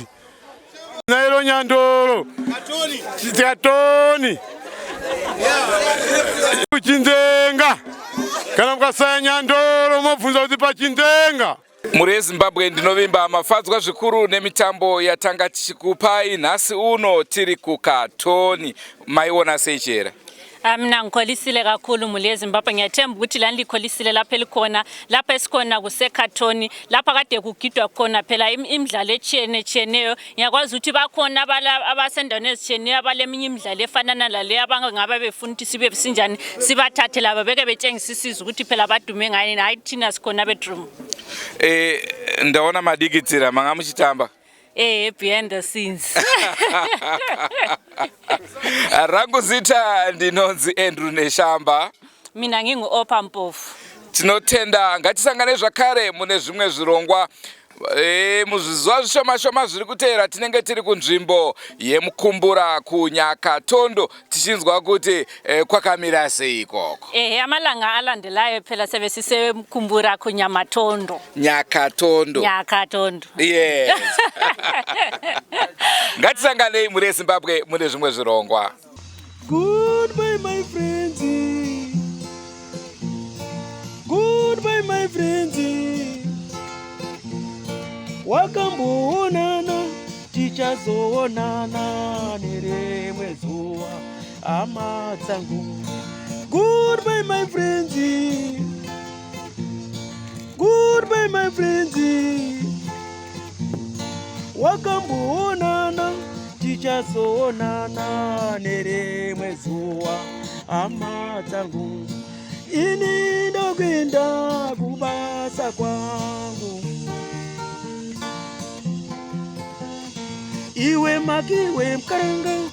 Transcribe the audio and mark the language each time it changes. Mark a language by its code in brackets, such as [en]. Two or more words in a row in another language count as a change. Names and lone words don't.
[sn] Nairo Nyandoro Katoni kuchindenga kana mukasaya Nyandoro mobvunza kuti pachindenga. Muri yeZimbabwe ndinovimba mafadzwa zvikuru nemitambo yatanga tichikupai nhasi uno tiri kuKatoni. Maiona sei chera? [nd] Mina ngikholisile kakhulu [sn] muri yeZimbabwe, [nd] ngiyathemba ukuthi lani likholisile lapha elikhona, lapha esikhona kuseKatoni, lapha kade kugidwa khona phela imidlalo etshiyeneyo. Ngiyakwazi ukuthi bakhona abasendaweni ezitshiyeneyo abaleminye imidlalo efana nalale abangaba befuna ukuthi sibe sinjani sibathathe laba beke betshengisa isizwe ukuthi phela badume ngani, hayi thina sikhona bedroom. [sn] Ndaona madigitira mangamuchitamba. [en] Behind the scenes. [sn] Rangu zita ndinonzi Andrew Neshamba. [nd] Mina ngingu-Opa Mpofu. [sn] Tinotenda ngatisangane zvakare mune zvimwe zvirongwa muzvizuva zvishoma zviri kuteera tinenge tiri kunzvimbo yemukumbura kuNyakatondo tichinzwa kuti kwakamira sei ikoko. [nd] Amalanga alandelayo phela sebe sisemukumbura kuNyamatondo. [sn] Nyakatondo. Yes. Ngatisangane muri yeZimbabwe mune zvimwe zvirongwa. [en] Goodbye my friends. Goodbye my friends. [sn] Wakamboonana tichazoonana nerimwe zuva hama dzangu. [en] Goodbye my friends. Goodbye my friends. [sn] Wakamboonana tichazoonana nerimwe zuva hama dzangu. Ini ndokwenda kubasa kwangu. Iwe Magiwe Mkaranga.